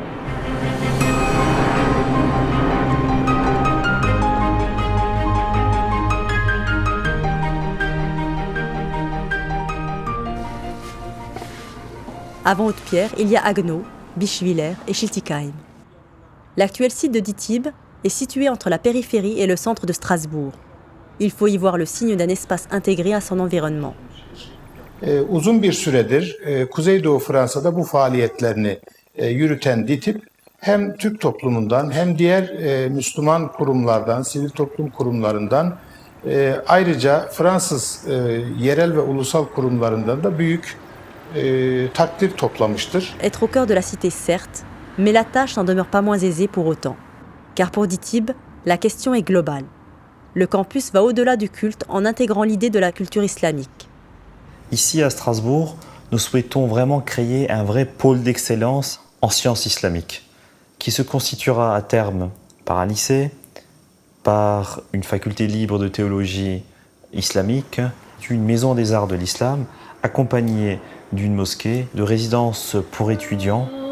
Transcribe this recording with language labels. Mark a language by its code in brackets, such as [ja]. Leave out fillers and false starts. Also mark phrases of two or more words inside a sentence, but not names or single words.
[fr] Avant Haute-Pierre, il y a Haguenau, Bischwiller et Schiltigheim. L'actuel site de DITIB est situé entre la périphérie et le centre de Strasbourg. Il faut y voir le signe d'un espace intégré à son environnement. [tr] Uzun bir süredir Kuzeydoğu Fransa'da bu faaliyetlerini yürüten DITIB hem Türk toplumundan hem diğer Müslüman kurumlardan, sivil toplum kurumlarından ayrıca Fransız yerel ve ulusal kurumlarından da büyük takdir toplamıştır. [fr] Être au cœur de la cité, certes, mais la tâche n'en demeure pas moins aisée pour autant. Car pour DITIB, la question est globale. Le campus va au-delà du culte en intégrant l'idée de la culture islamique. Ici à Strasbourg, nous souhaitons vraiment créer un vrai pôle d'excellence en sciences islamiques, qui se constituera à terme par un lycée, par une faculté libre de théologie islamique, une maison des arts de l'islam, accompagnée d'une mosquée, de résidences pour étudiants.